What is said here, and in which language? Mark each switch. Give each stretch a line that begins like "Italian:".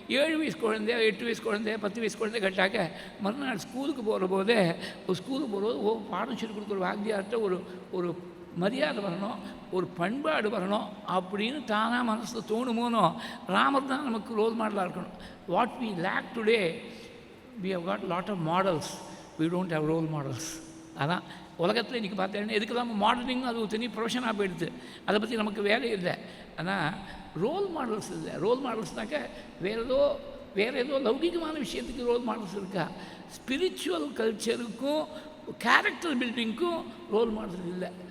Tamil: 7 வயசு குழந்தைய, 8 வயசு குழந்தைய, 10 வயசு குழந்தை கேட்டாக்க மறுநாள் ஸ்கூலுக்கு போகிற போதே ஸ்கூலுக்கு போகிறது பாடம் சொல்லி கொடுக்குற வாத்தியார்கிட்ட ஒரு மரியாதை வரணும், ஒரு பண்பாடு வரணும் அப்படின்னு தானாக மனசில் தோணுமோனோ ராமர் தான் நமக்கு ரோல் மாடலாக இருக்கணும்.
English: What we lack today, we have got lot of models, we don't have role models.
Tamil: அதான் உலகத்தில் இன்றைக்கி பார்த்தீங்கன்னா எதுக்கு தான் மாடலிங் அது ஒரு தனி ப்ரொஃபஷனாக போயிடுது. அதை பற்றி நமக்கு வேலை இல்லை. ஆனால் ரோல் மாடல்ஸ் இல்லை. ரோல் மாடல்ஸ்னாக்க வேறு ஏதோ லௌகிகமான விஷயத்துக்கு ரோல் மாடல்ஸ் இருக்கா? ஸ்பிரிச்சுவல் கல்ச்சருக்கும் கேரக்டர் பில்டிங்க்கும் ரோல் மாடல்ஸ் இல்லை.